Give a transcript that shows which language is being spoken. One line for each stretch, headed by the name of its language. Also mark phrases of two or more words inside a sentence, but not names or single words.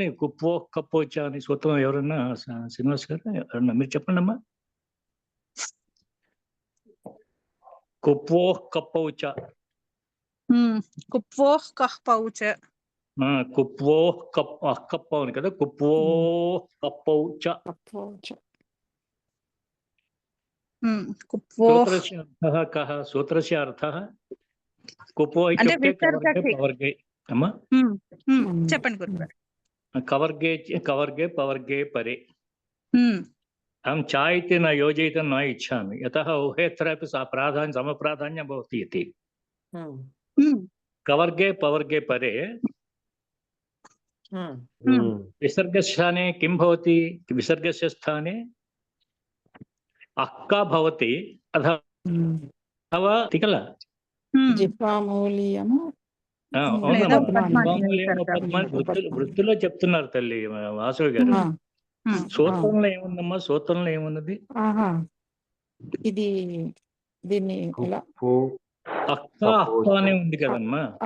Sanskrit: కుప్పోహ్ కప్పోచ
Telugu: అని సూత్రం ఎవరన్నా, శ్రీనివాస్ గారు ఎవరన్నా మీరు చెప్పండి అమ్మా.
Sanskrit: కుప్పోహ్ కప్పౌచ. కుప్వోహ్ కప్పౌచ. కుప్వోహ్ కప్ప
Telugu: అని కదా,
Sanskrit: కుప్వోహ్ కప్పౌచ. सूत्रस्य अर्थः कः? सूत्रस्य अर्थः कुपो इत्युक्ते कवर्गे पवर्गे. अम्मा
Telugu: చెప్పండి గురుగారు.
Sanskrit: कवर्गे कवर्गे पवर्गे परे. अहं चा इति न योजयितुं न इच्छामि, यतः उभयत्रापि समप्राधान्यं भवति इति. कवर्गे पवर्गे परे विसर्गस्थाने किं भवति? विसर्गस्य स्थाने अक्क भवति अथवा किल?
Telugu: వృత్తిలో చెప్తున్నారు తల్లి వాసవి గారు. సూత్రంలో ఏముందమ్మా? సూత్రంలో ఏమున్నది? ఇది దీన్ని అక్క అక్క అనే ఉంది కదమ్మా.